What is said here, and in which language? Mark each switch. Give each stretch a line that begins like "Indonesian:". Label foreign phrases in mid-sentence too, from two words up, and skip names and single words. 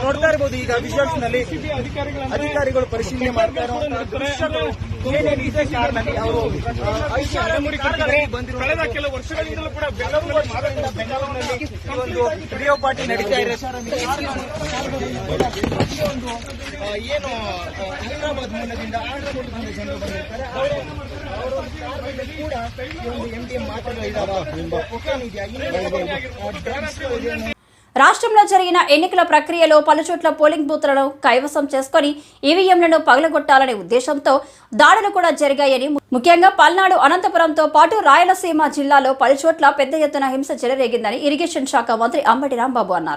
Kannada: ನೋಡ್ತಾ ಇರಬಹುದು ಈಗ ವಿಜುವಲ್ಸ್ ನಲ್ಲಿ ಅಧಿಕಾರಿಗಳು ಪರಿಶೀಲನೆ ಮಾಡ್ತಾ ಇರುವಂತಹ ಏನೇನಿದೆ ಕಾರಣದಲ್ಲಿ ಅವರು ಕಳೆದ ಕೆಲವು ವರ್ಷಗಳಿಂದಲೂ ಕೂಡ ಬೆಂಗಳೂರಿನಲ್ಲಿ ಒಂದು
English: rave party
Kannada: ನಡೀತಾ ಇದೆ. ಏನು ಹೈದರಾಬಾದ್ ಮೂಲದಿಂದ ಆಂಧ್ರಪ್ರದೇಶದಿಂದ ಜನರು ಬಂದಿರ್ತಾರೆ, ಅವರು ಕೂಡ ಒಂದು MDMA ಮಾತ್ರೆಗಳು ಇದಾವೆ, ಕೊಕೇನ್ ಇದೆಯಾ.
Telugu: రాష్ట్రంలో జరిగిన ఎన్నికల ప్రక్రియలో పలుచోట్ల పోలింగ్ బూత్లను కైవసం చేసుకుని ఈవీఎంలను పగలగొట్టాలనే ఉద్దేశంతో దాడులు కూడా జరిగాయని, ముఖ్యంగా పల్నాడు, అనంతపురంతో పాటు రాయలసీమ జిల్లాలో పలుచోట్ల పెద్ద ఎత్తున హింస చెలరేగిందని ఇరిగేషన్ శాఖ మంత్రి అంబటి రాంబాబు అన్నారు.